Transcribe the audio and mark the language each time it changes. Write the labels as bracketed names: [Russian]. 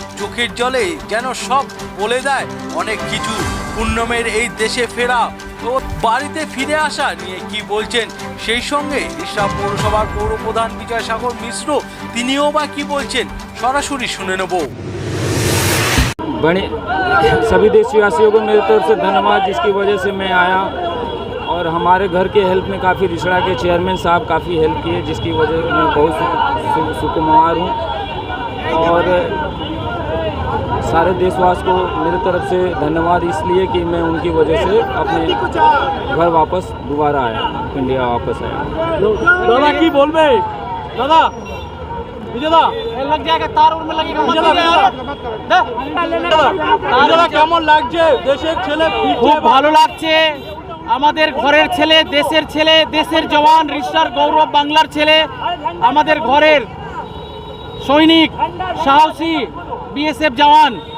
[Bangla] চোখের জলে যেন সব বলে দেয় অনেক কিছু। পূর্ণমের এই দেশে ফেরা ও বাড়িতে ফিরে আসা নিয়ে কি বলছেন, সেই সঙ্গে রিসরা পৌরসভার পৌর প্রধান বিজয়সাগর মিশ্র তিনিও বা কি বলছেন, সরাসরি শুনে নেব। [Hindi] सभी देशवासियों को मेरी तरफ से धन्यवाद, जिसकी वजह से मैं आया। और हमारे घर के हेल्प में काफ़ी रिसड़ा के चेयरमैन साहब काफ़ी हेल्प किए, जिसकी वजह से मैं बहुत सुकुमार हूँ। और सारे देशवासी को मेरी तरफ से धन्यवाद, इसलिए कि मैं उनकी वजह से अपने घर वापस दोबारा आया, इंडिया वापस आया। दादा की बोलबे दादा বিজয়দা লগ জায়গা তার ওর মে লাগেগা। [Bangla] বিজয়দা কেমন লাগছে? দেশের ছেলে খুব ভালো লাগছে। আমাদের ঘরের ছেলে, দেশের ছেলে, দেশের জওয়ান, রিসরার গৌরব, বাংলার ছেলে, আমাদের ঘরের সৈনিক, সাহসী বিএসএফ জওয়ান।